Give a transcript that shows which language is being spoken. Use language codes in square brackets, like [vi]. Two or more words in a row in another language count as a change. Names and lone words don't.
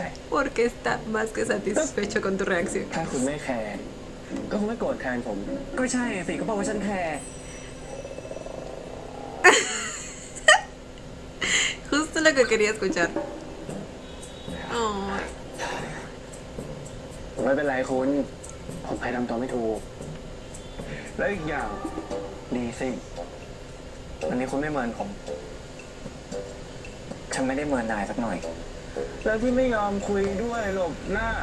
[es] Porque está más que satisfecho con tu reacción. [th] ถ้าคุณไม่แคร์ก็คงไม่โกรธแทนผม ก็ใช่สิก็บอกว่าฉันแคร์ [es] Justo lo que quería escuchar. Ay, [th] ไม่เป็นไรคุณ ผมแค่ทำตัวไม่ถูก แล้วอีกอย่างดีสิวันนี้คุณไม่เมินผม ฉันไม่ได้เมินนายสักหน่อย แล้วที่ไม่ยอมคุยด้วยหลบหน้า